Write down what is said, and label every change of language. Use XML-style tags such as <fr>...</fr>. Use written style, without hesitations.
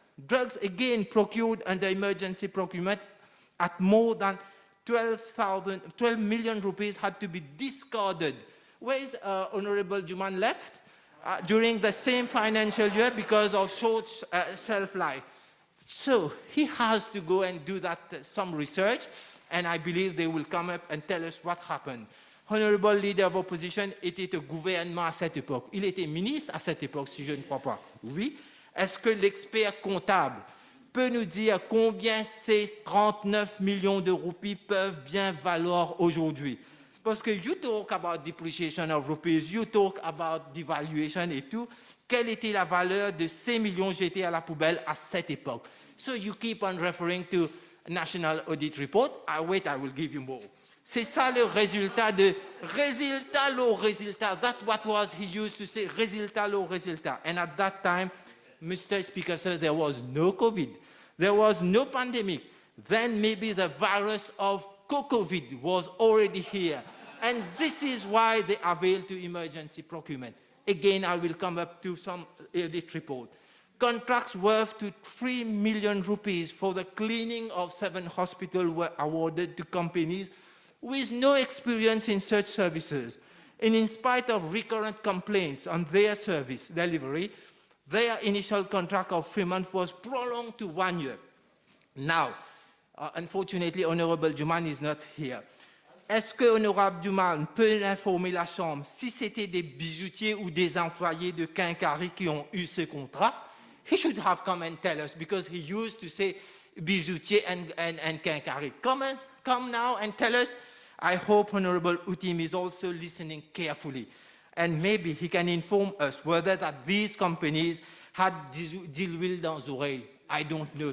<en>Drugs again procured under emergency procurement at more than 12 million rupees had to be discarded. Where is Honorable Juman left? During the same financial year because of short shelf life. So he has to go and do that, some research, and I believe they will come up and tell us what happened. Honorable Leader of Opposition</en> <fr>était au gouvernement à cette époque. Il était ministre à cette époque, si je ne crois pas. Oui. Est-ce que l'expert comptable peut nous dire combien ces 39 millions de roupies peuvent bien valoir aujourd'hui? Parce que</fr> <en>you talk about depreciation of rupees, you talk about devaluation</en> <fr>et tout. Quelle était la valeur de ces millions jetés à la poubelle à cette époque?</fr> <en>So you keep on referring to National Audit Report. I will give you more.</en> <fr>C'est ça le résultat de résultat, low résultat.</fr> <en>That's what was he used to say,</en> <fr>résultat, low résultat.</fr> <en>And at that time, Mr. Speaker says there was no COVID. There was no pandemic. Then maybe the virus of COVID was already here. And this is why they avail to emergency procurement. Again, I will come up to some audit report. Contracts worth to 3 million rupees for the cleaning of 7 hospitals were awarded to companies with no experience in such services. And in spite of recurrent complaints on their service delivery, their initial contract of 3 months was prolonged to 1 year. Now, unfortunately, Honorable Juman is not here.</en> <fr>Est-ce que Honorable Juman peut informer la Chambre si c'était des bijoutiers ou des employés de Quincaillerie qui ont eu ce contrat?</fr> <en>He should have come and tell us because he used to say bijoutier and Quincaillerie. Come now and tell us. I hope Honorable Utim is also listening carefully. And maybe he can inform us whether that these companies had</en> <fr>d'huile dans les oreilles.</fr> <en>I don't know.</en>